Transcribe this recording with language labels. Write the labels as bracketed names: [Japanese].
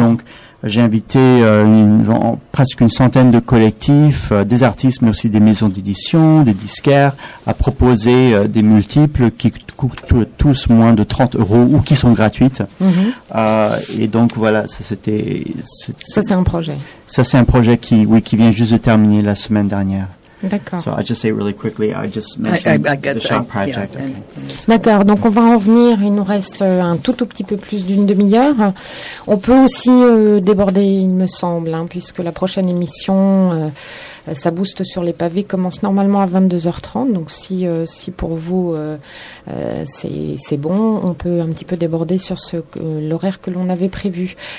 [French] Donc j'ai invité presque une centaine de collectifs, des artistes mais aussi des maisons d'édition, des disquaires, à proposer des multiples qui coûtent tous moins de 30 euros ou qui sont gratuites. Et donc voilà, c'est un projet. Ça c'est un projet qui vient juste de terminer la semaine dernière. D'accord. [English] So I just say really quickly, I just mentioned the shop project. Yeah, okay. [French] D'accord. Donc on va en venir. Il nous reste un tout petit peu plus d'une demi-heure. On peut aussi déborder, il me semble, hein, puisque la prochaine émission, ça booste sur les pavés, commence normalement à 22h30. Donc si pour vous c'est bon, on peut un petit peu déborder sur l'horaire que l'on avait prévu.